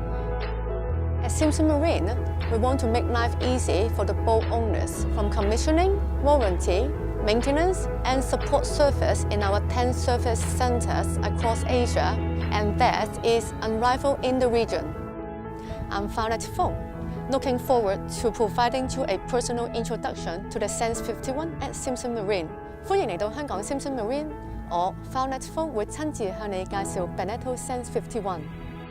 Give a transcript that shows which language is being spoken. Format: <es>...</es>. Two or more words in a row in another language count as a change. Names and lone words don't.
<en>At Simpson Marine, we want to make life easy for the boat owners from commissioning, warranty, maintenance, and support service in our 10 service centers across Asia, and that is unrivaled in the region. I'm Violet Fong, looking forward to providing you a personal introduction to the Sense 51 at Simpson Marine.</en> <yue>歡迎嚟到香港 Simpson Marine，我 Violet Fong 會親自向你介紹 Beneteau Sense 51。</yue>